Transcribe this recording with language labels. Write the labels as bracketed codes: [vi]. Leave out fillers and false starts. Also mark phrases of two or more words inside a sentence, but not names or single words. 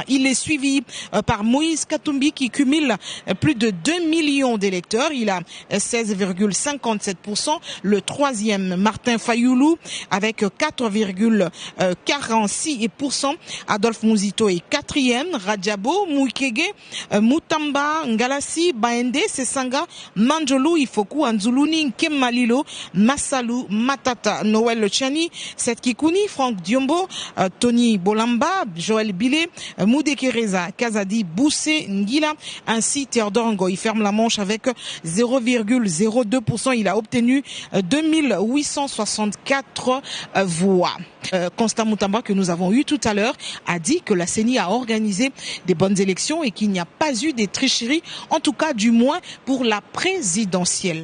[fr] Il est suivi par Moïse Katumbi qui cumule plus de 2 millions d'électeurs. Il a 16,57%. Le troisième, Martin Fayoulou, avec 4,46%. Adolphe Mouzito est quatrième. Radjabo, Moukege, Moutamba, Ngalassi, Baende, Sesanga, Manjolu, Ifoku, Anzuluni, Nkemalilo, Massalu, Matata, Noël Chani, Seth Kikouni, Franck Diombo, Tony Bolamba, Joël Bilé, Moudekereza, Kazadi, Boussé, Ngila, ainsi Théodore Ngo. Il ferme la manche avec 0,02%. Il a obtenu 2864 voix. Constant Moutamba, que nous avons eu tout à l'heure, a dit que la CENI a organisé des bonnes élections et qu'il n'y a pas eu des tricheries, en tout cas du moins pour la présidentielle.